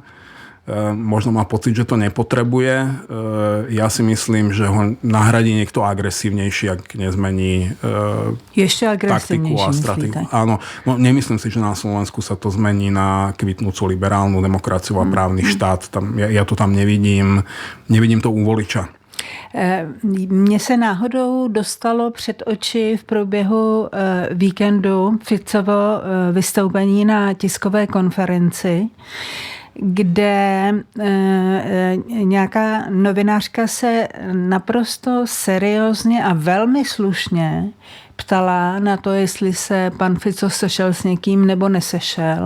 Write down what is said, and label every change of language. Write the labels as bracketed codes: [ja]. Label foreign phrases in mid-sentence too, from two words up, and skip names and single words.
[sk] Možno má pocit, že to nepotrebuje. Ja si myslím, že ho nahradí niekto agresívnejší, ak nezmení taktiku a stratégiu. Áno, no, nemyslím si, že na Slovensku sa to zmení na kvitnúcu liberálnu demokraciu a právny štát. Ja to tam nevidím. Nevidím to u voliča. [cs] Mně se náhodou dostalo před oči v průběhu víkendu Ficovo vystoupení na tiskové konferenci, kde nějaká novinářka se naprosto seriózně a velmi slušně ptala na to, jestli se pan Fico sešel s někým nebo nesešel.